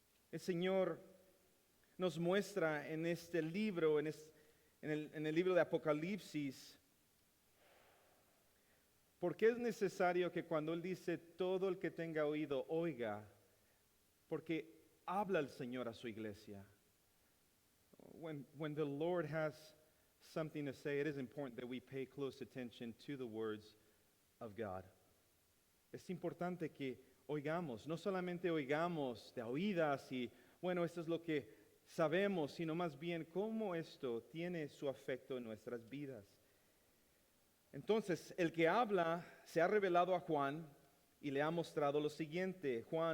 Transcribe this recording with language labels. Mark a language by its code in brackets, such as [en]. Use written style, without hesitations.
[es] El Señor nos muestra en este libro, en el libro de Apocalipsis, porque es necesario que cuando Él dice todo el que tenga oído, oiga, porque habla el Señor a su iglesia. [en] When the Lord has something to say, it is important that we pay close attention to the words of God. [es] Es importante que oigamos, no solamente oigamos de oídas y bueno, esto es lo que sabemos, sino más bien cómo esto tiene su efecto en nuestras vidas. Entonces, el que habla se ha revelado a Juan y le ha mostrado lo siguiente.